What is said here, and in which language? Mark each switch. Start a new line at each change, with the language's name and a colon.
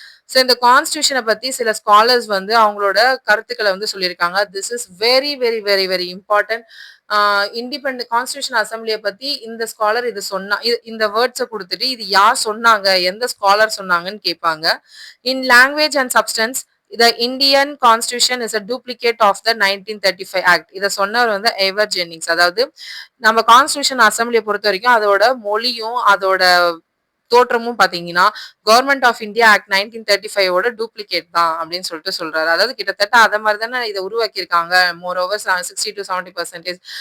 Tamil: So இந்த கான்ஸ்டியூஷனை பத்தி சில ஸ்காலர்ஸ் வந்து அவங்களோட கருத்துக்களை வந்து சொல்லியிருக்காங்க.
English: This is very very very very important.
Tamil: Independent constitution அசம்பிளியை பத்தி இந்த ஸ்காலர் இது சொன்னா இந்த வேர்ட்ஸை கொடுத்துட்டு இது யார் சொன்னாங்க, எந்த ஸ்காலர் சொன்னாங்கன்னு கேட்பாங்க. இன் language and substance
English: the Indian Constitution is a duplicate of the 1935 Act.
Tamil: இத சொன்னவர் வந்து எவர் ஜென்னிங்ஸ். அதாவது நம்ம கான்ஸ்டியூஷன் அசம்பிளியை பொறுத்த வரைக்கும் அதோட மொழியும் அதோட தோற்றமும் பாத்தீங்கன்னா government of India act 1935 duplicate தான் அப்படின்னு சொல்லிட்டு சொல்றாரு. அதாவது கிட்டத்தட்ட அத மாதிரி தானே இதை உருவாக்கியிருக்காங்க. More over 60-70%.